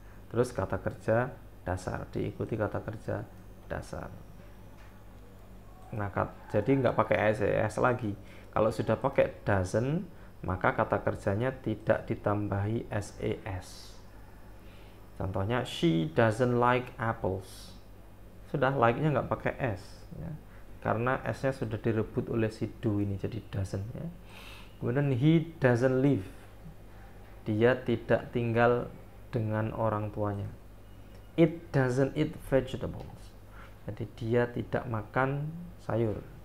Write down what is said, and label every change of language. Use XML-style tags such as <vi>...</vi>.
<id>Terus kata kerja dasar, diikuti kata kerja dasar. Nah, jadi nggak pakai ses lagi. Kalau sudah pakai doesn't, maka kata kerjanya tidak ditambahi ses. Contohnya,</id> <en>she doesn't like apples.</en> <id>Sudah, like-nya nggak pakai s. Ya. Karena s-nya sudah direbut oleh si do ini, jadi doesn't. Ya. Kemudian,</id> <en>he doesn't live.</en> <id>Dia tidak tinggal dengan orang tuanya.</id> <en>It doesn't eat vegetables.</en> <id>Jadi dia tidak makan sayur.</id>